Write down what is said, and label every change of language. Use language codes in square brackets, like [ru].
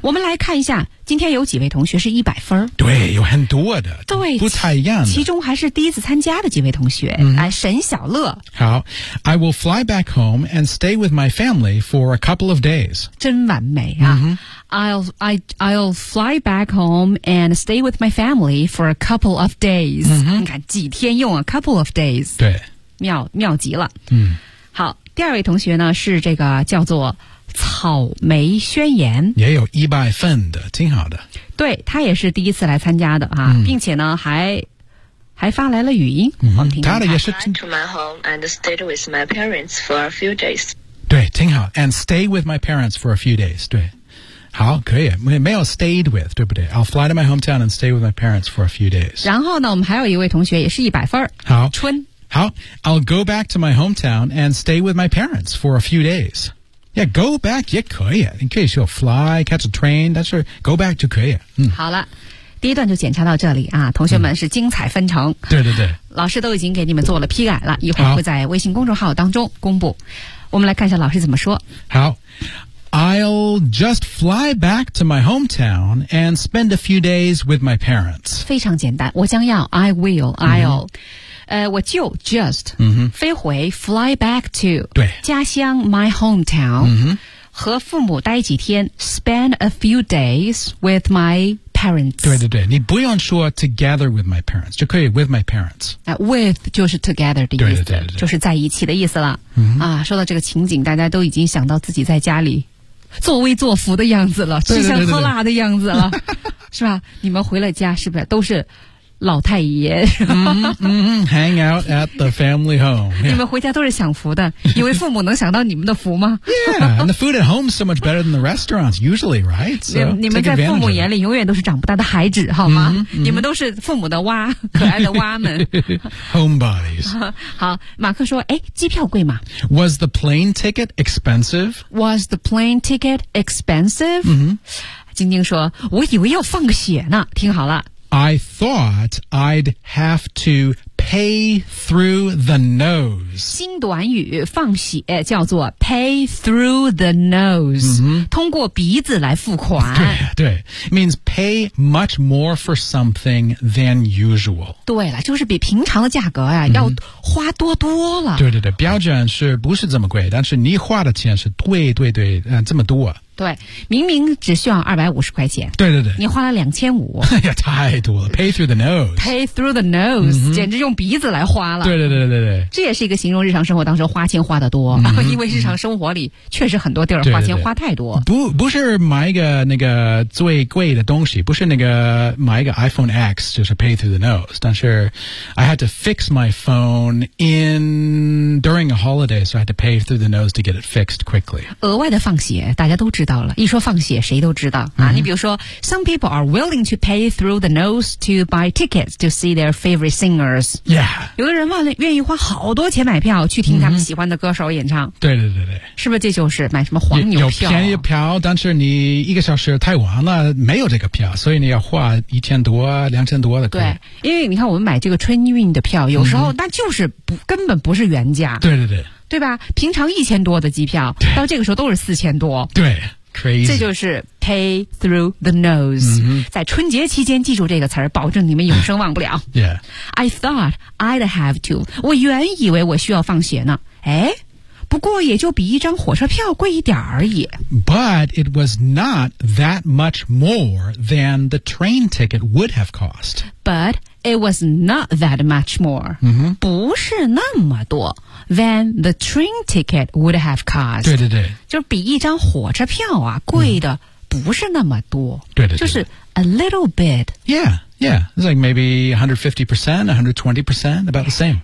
[zh] 我们来看一下，今天有几位同学是100分？对，有很多的，对，不太一样的。其中还是第一次参加的几位同学，哎、沈小乐。 [en] 好 ，I will fly back home and stay with my family for a couple of days. [zh] 真完美啊！嗯哼 [en] I'll fly back home and stay with my family for a couple of days.、 Mm-hmm. [zh] 你看几天用啊 [en] couple of days. [zh] 对。妙极了。嗯。好第二位同学呢是这个叫做草莓宣言。也有一百份的挺好的。对他也是第一次来参加的啊、嗯、并且呢还发来了语音。嗯他的也是。 [en] I went to my home and stayed with my parents for a few days. [zh] 对挺好。 [en] And stay with my parents for a few days, [zh] 对。 好可以没有 [en] stayed with, [zh] 对不对 [en] I'll fly to my hometown and stay with my parents for a few days. [zh] 然后呢我们还有一位同学也是一百份。好。春。 [en] 好 I'll go back to my hometown and stay with my parents for a few days. Yeah, go back [zh] 也可以你可以说 [en] fly, catch a train, that's right, go back [zh] 就可以、 [en] 嗯、 [zh] 好了第一段就检查到这里啊同学们是精彩纷呈、嗯、对对对老师都已经给你们做了批改了一会儿会在微信公众号当中公布我们来看一下老师怎么说 [en] 好 I'll just fly back to my hometown and spend a few days with my parents [zh] 非常简单我将要 [en] I will, I'll、 [zh] 嗯我就 just、 mm-hmm. 飞回 [en] fly back to [zh] 对家乡 [en] my hometown、 mm-hmm. [zh] 和父母待几天 [en] spend a few days with my parents [zh] 对对对你不用说 [en] together with my parents [zh] 就可以 [en] with my parents、 [zh] with 就是 together 的意思对对对对对就是在一起的意思了、 mm-hmm. 啊，说到这个情景大家都已经想到自己在家里作威作福的样子了吃香喝辣的样子了对对对对是吧你们回了家是不是都是老太爷 [en] hang out at the family home、 yeah. [zh] 你们回家都是享福的以为父母能享到你们的福吗 [en] yeah and the food at home is so much better than the restaurants usually right so, [zh] 你们在父母眼里永远都是长不大的孩子好吗 mm-hmm, mm-hmm. 你们都是父母的蛙可爱的蛙们 [en] homebodies [zh] 好马克说哎，机票贵吗 [en] was the plane ticket expensive was the plane ticket expensive、 mm-hmm. [zh] 晶晶说我以为要放血呢听好了 [en] I thought I'd have to pay through the nose. [zh] 新短语放血叫做 [en] pay through the nose,、 mm-hmm. [zh] 通过鼻子来付款。对对 [en] ,means pay much more for something than usual. [zh] 对了就是比平常的价格、啊 mm-hmm. 要花多多了。对对对标准是不是这么贵但是你花的钱是对对对、这么多。对明明只需要250块钱对对对你花了2500 哎呀太多了 [en] pay through the nose pay through the nose、 mm-hmm. [zh] 简直用鼻子来花了对对对对对这也是一个形容日常生活当中花钱花得多、 mm-hmm. 因为日常生活里确实很多地儿花钱花太多对对对不是买一个那个最贵的东西不是那个买一个 [en] iPhone X [zh] 就是 [en] pay through the nose 但是 I had to fix my phone in during a holiday so I had to pay through the nose to get it fixed quickly [zh] 额外的放血大家都知道到了一说放血谁都知道、 mm-hmm. 啊、你比如说 [en] Some people are willing to pay through the nose to buy tickets to see their favorite singers Yeah [zh] 有的人愿意花好多钱买票去听他们喜欢的歌手演唱、 mm-hmm. 对对对对是不是这就是买什么黄牛票有便宜票但是你一个小时太晚了没有这个票所以你要花1000多2000多的对因为你看我们买这个春运的票有时候那就是不、mm-hmm. 根本不是原价对对对对吧平常1000多的机票到这个时候都是4000多对 [en] crazy [zh] 这就是 [en] pay through the nose、 mm-hmm. [zh] 在春节期间记住这个词儿保证你们永生忘不了 yeah [en] I thought I'd have to [zh] 我原以为我需要放血呢哎不过也就比一张火车票贵一点而已 [en] but it was not that much more than the train ticket would have cost but it was not that much more、 mm-hmm. [zh] 不是那么多 [en] than the train ticket would have cost [zh] 对对对就比一张火车票啊贵的不是那么多、嗯、对对对就是 [en] a little bit yeah yeah it's like maybe 150% 120% about the same